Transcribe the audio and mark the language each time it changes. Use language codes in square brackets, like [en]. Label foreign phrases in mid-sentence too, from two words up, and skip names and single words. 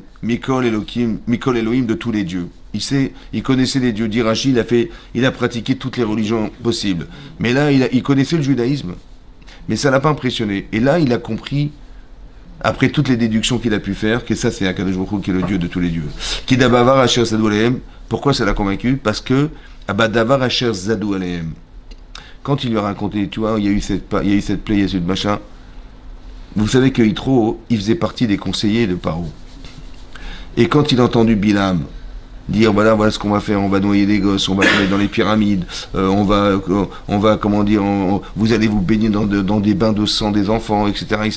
[he] מכל אלהים [fr] de tous les dieux. Il connaissait les dieux. Dirachi, il a pratiqué toutes les religions possibles. Mais là, il connaissait le judaïsme. Mais ça ne l'a pas impressionné. Et là, il a compris après toutes les déductions qu'il a pu faire, que ça c'est [he] הקדוש ברוך הוא [fr] qui est le Dieu de tous les dieux. [he] כי בדבר אשר זדו עליהם. [fr] Pourquoi ça l'a convaincu? Parce que [he] בדבר אשר זדו עליהם. [fr] Quand il lui a raconté, tu vois, il y a eu cette plaie, il y a eu ce machin. Vous savez que Yitro, il faisait partie des conseillers de Paro. Et quand il a entendu Bilam dire voilà ce qu'on va faire, on va noyer des gosses, on va aller dans les pyramides, on va comment dire, vous allez vous baigner dans des bains de sang des enfants, etc.